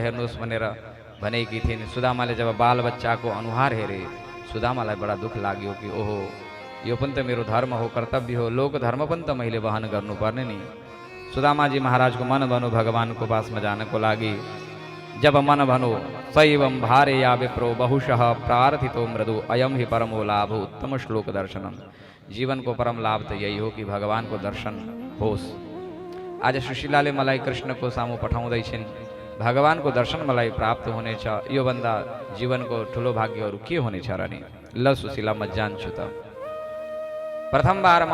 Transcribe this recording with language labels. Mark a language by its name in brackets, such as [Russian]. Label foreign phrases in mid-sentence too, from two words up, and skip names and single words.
[Nepali] हेर्नुहोस् भनेर भनेकी थिइन् सुदामाले जब बालबच्चाको अनुहार हेरे सुदामालाई बडा दुःख लाग्यो कि ओहो यो पनि त मेरो धर्म हो कर्तव्य हो लोक धर्म पनि त मैले वहन गर्नुपर्ने नि सुदामाजी महाराजको मन भनो भगवानको पासमा जानको लागि जब मन भनो [Sanskrit] सैवं भारे या विप्रो बहुशः प्रार्थितो मृदु अयम ही परमो लाभ उत्तम श्लोक दर्शनम [Nepali] जीवनको परम लाभ त यही हो कि भगवानको दर्शन होस् आज सुशीलाले मलाई कृष्णको सामु पठाउँदैछिन् भगवानको दर्शन मलाई प्राप्त हुनेछ यो भन्दा जीवनको ठुलो भाग्यहरू के हुनेछ र नि ल सुशीला म जान्छु त प्रथम बारमा